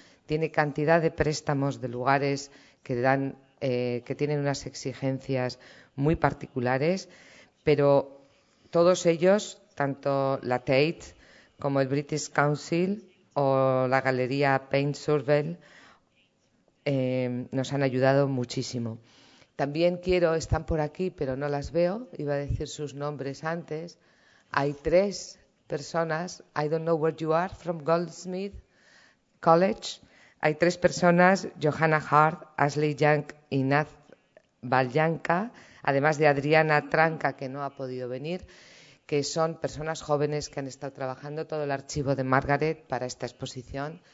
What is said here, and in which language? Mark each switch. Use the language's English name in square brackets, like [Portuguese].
[Spanish] Tiene cantidad de préstamos de lugares que tienen unas exigencias muy particulares, pero todos ellos, tanto la Tate como el British Council o la Galería Prentsaurrekoa, nos han ayudado muchísimo. También están por aquí, pero no las veo, iba a decir sus nombres antes. Hay 3 personas, [English] I don't know where you are, [Spanish] from Goldsmith College. Hay 3 personas, Johanna Hart, Ashley Young y Naz Vallanca, además de Adriana Tranca, que no ha podido venir, que son personas jóvenes que han estado trabajando todo el archivo de Margaret para esta exposición.